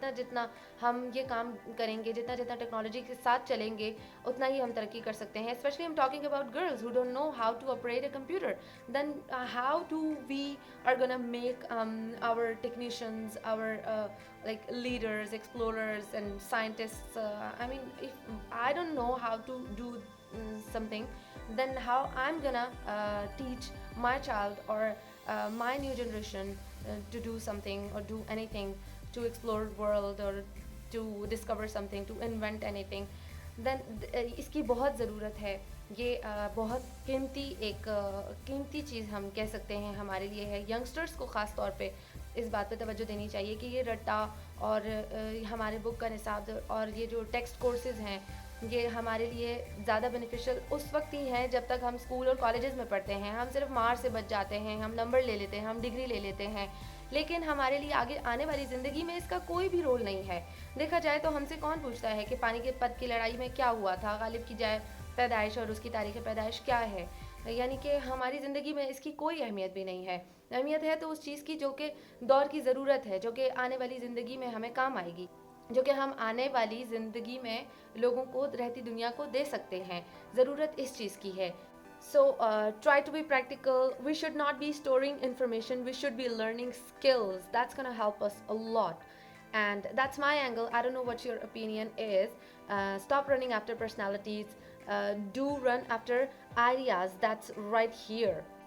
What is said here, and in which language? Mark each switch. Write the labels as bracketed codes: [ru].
[ur] جتنا ہم یہ کام کریں گے, جتنا ٹیکنالوجی کے ساتھ چلیں گے, اتنا ہی ہم ترقی کر سکتے ہیں. [en] Especially I'm talking about girls who don't know how to operate a computer, then how to we are gonna make our technicians, our like leaders, explorers and scientists. I mean, if I don't know how to do something, then how I'm gonna teach my child or my new generation to do something or do anything, to explore world or to discover something, to invent anything. [ur] دین اس کی بہت ضرورت ہے. یہ بہت قیمتی چیز ہم کہہ سکتے ہیں ہمارے لیے ہے. ینگسٹرس کو خاص طور پہ اس بات پہ توجہ دینی چاہیے کہ یہ رٹا اور ہمارے بک کا نصاب اور یہ جو ٹیکسٹ کورسز ہیں یہ ہمارے لیے زیادہ بینیفیشل اس وقت ہی ہیں جب تک ہم اسکول اور کالجز میں پڑھتے ہیں. ہم صرف مار سے بچ جاتے ہیں, ہم نمبر لے لیتے ہیں, ہم ڈگری لے لیتے ہیں, لیکن ہمارے لیے آگے آنے والی زندگی میں اس کا کوئی بھی رول نہیں ہے. دیکھا جائے تو ہم سے کون پوچھتا ہے کہ پانی کے پت کی لڑائی میں کیا ہوا تھا, غالب کی جائے پیدائش اور اس کی تاریخ پیدائش کیا ہے. یعنی کہ ہماری زندگی میں اس کی کوئی اہمیت بھی نہیں ہے. اہمیت ہے تو اس چیز کی جو کہ دور کی ضرورت ہے, جو کہ آنے والی زندگی میں ہمیں کام آئے گی, جو کہ ہم آنے والی زندگی میں لوگوں کو, رہتی دنیا کو دے سکتے ہیں. ضرورت اس چیز کی ہے. [en] So try to be practical. We should not be storing information, we should be learning skills. That's gonna help us a lot. And that's my angle. I don't know what your opinion is. Stop running after personalities. Do run after ideas. That's right here.